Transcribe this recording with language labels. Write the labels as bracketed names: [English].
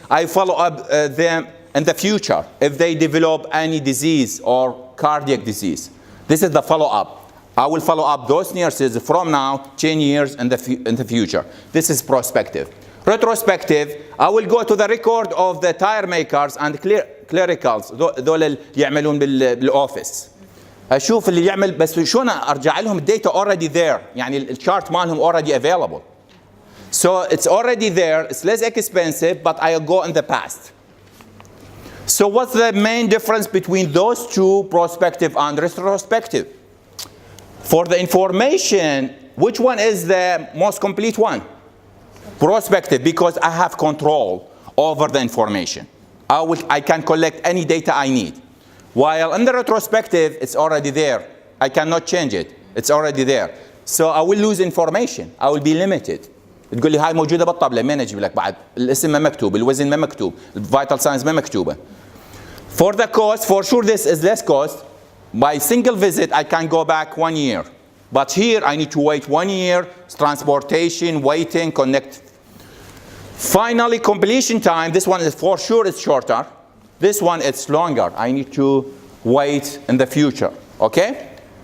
[English] I follow up them in the future if they develop any disease or cardiac disease. This is the follow-up. I will follow up those nurses from now 10 years in the future. This is prospective. Retrospective, I will go to the record of the tire makers and clericals, [Arabic] دول اللي يعملون بالأوفيس. أشوف اللي يعمل بس شلون أرجع لهم الداتا [English] already there. [Arabic] يعني الشارت مالهم [English] already available. So it's already there. It's less expensive, but I go in the past. So what's the main difference between those two, prospective and retrospective? For the information, which one is the most complete one? Prospective, because I have control over the information. I can collect any data I need. While in the retrospective, it's already there. I cannot change it. It's already there. So I will lose information. I will be limited. [Arabic] تقول لي هاي موجودة بالطبلة ما نجيب لك بعد الاسم ما مكتوب الوزن ما مكتوب الفيتال ساينز ما مكتوبة. [English] For the cost, for sure this is less cost. By single visit I can go back 1 year. But here I need to wait 1 year, transportation, waiting, connect. Finally completion time, this one is for sure it's shorter. This one it's longer. I need to wait in the future, okay?